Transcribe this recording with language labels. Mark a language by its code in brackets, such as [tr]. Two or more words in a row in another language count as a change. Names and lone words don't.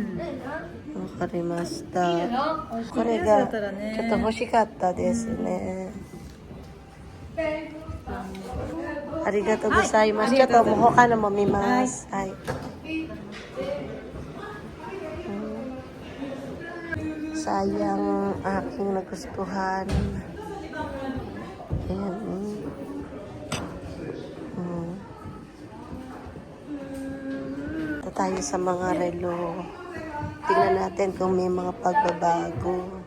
[ja] わかりました。これがちょっと欲しかったですね。ありがとうございます。ちょっともう他のも見ます。 [tl] はい。Sayang aking nagustuhan. Ayan. Ito tayo sa mga relo. Tingnan natin kung may mga pagbabago.